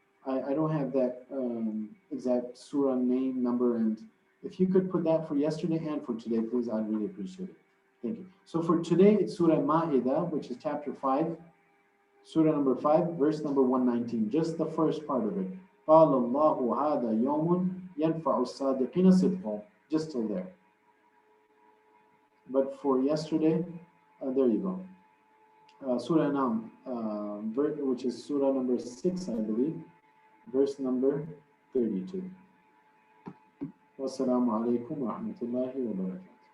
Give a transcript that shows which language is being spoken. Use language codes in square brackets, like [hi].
[en] I don't have that exact surah name, number, and if you could put that for yesterday and for today, please, I'd really appreciate it. Thank you. So for today, it's Surah Ma'idah, which is chapter 5, Surah number 5, verse number 119, just the first part of it. [ar] قَالَ اللَّهُ هَذَا يَوْمٌ يَنْفَعُ الصَّادِقِينَ صِدْقُهُم, [en] just till there. But for yesterday, there you go. Surah Anam, which is Surah number 6, I believe, verse number 32. [ar] Wassalamu alaikum wa rahmatullahi wa barakatuh.